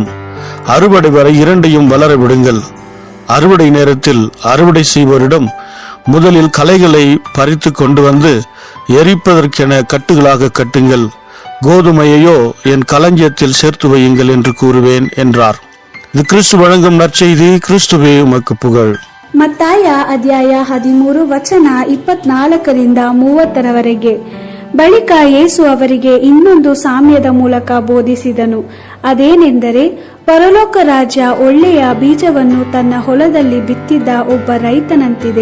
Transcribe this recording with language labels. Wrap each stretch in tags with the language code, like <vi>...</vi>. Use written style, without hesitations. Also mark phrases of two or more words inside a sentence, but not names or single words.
<ta>அறுவடை வரை இரண்டையும் வளர விடுங்கள். அறுவடை நேரத்தில் அறுவடை செய்வோரிடம், முதலில் களைகளை பறித்து கொண்டு வந்து எரிப்பதற்கென கட்டுகளாக கட்டுங்கள், கோதுமையையோ என் களஞ்சியத்தில் சேர்த்து வையுங்கள் என்று கூறுவேன் என்றார். இது கிறிஸ்து வழங்கும் நற்செய்தி. கிறிஸ்துவே உமக்கு புகழ்.</ta> <kn>ಮತ್ತಾಯ ಅಧ್ಯಾಯ 13 ವಚನ 24ರಿಂದ 30ರವರೆಗೆ. ಬಳಿಕ ಯೇಸು ಅವರಿಗೆ ಇನ್ನೊಂದು ಸಾಮ್ಯದ ಮೂಲಕ ಬೋಧಿಸಿದನು. ಅದೇನೆಂದರೆ, ಪರಲೋಕ ರಾಜ್ಯ ಒಳ್ಳೆಯ ಬೀಜವನ್ನು ತನ್ನ ಹೊಲದಲ್ಲಿ ಬಿತ್ತಿದ್ದ ಒಬ್ಬ ರೈತನಂತಿದೆ.</kn>